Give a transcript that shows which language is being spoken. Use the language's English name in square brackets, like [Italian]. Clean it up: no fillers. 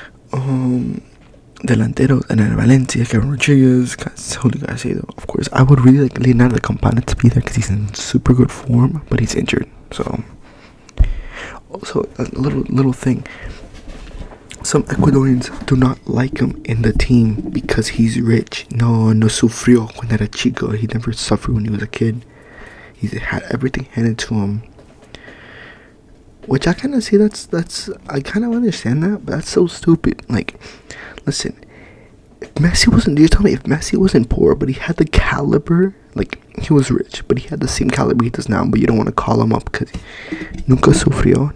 [English] Delanteros and Valencia, Kevin Rodriguez, Julio Garcia. Of course, I would really like Leonardo Campana to be there because he's in super good form, but he's injured. So, also a little thing. Some Ecuadorians do not like him in the team because he's rich. [Spanish] No sufrió cuando era chico. [English] He never suffered when he was a kid. He had everything handed to him. Which I kind of see, I kind of understand that, but that's so stupid. Listen, if Messi wasn't poor, but he had the caliber, he was rich, but he had the same caliber he does now, but you don't want to call him up because [Spanish] nunca sufrió.